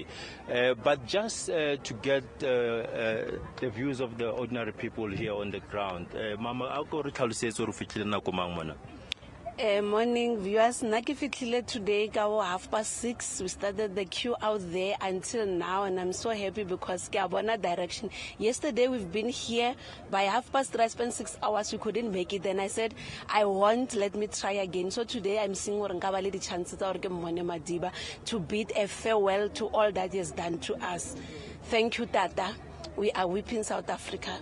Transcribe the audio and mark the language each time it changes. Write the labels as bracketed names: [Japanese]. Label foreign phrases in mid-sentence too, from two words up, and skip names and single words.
[English] But just to get the views of the ordinary people here on the ground, Mama, morning viewers, Naki fitlile today ka 6:30. We started the queue out there until now, and I'm so happy because [Northern Sotho] ke a bona [English] direction. Yesterday we've been here by 3:30. I spent 6 hours. We couldn't make it. Then I said I won't. Let me try again. So today I'm seeing the chances Madiba to bid a farewell to all that he has done to us. Thank you, Tata. We are weeping South Africa.